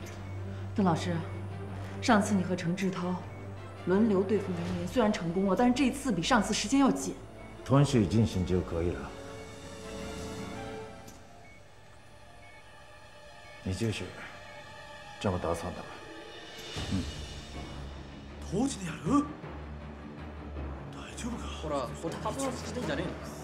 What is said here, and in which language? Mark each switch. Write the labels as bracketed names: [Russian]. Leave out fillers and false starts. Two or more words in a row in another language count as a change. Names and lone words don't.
[Chinese] 邓老师，上次你和程志涛轮流对付粘连，虽然成功了，但是这次比上次时间要紧。同时进行就可以了。你继续这么打算的吧。 [Japanese] 当時でやる？大丈夫か？ほら、そっち発症してんじゃねえの？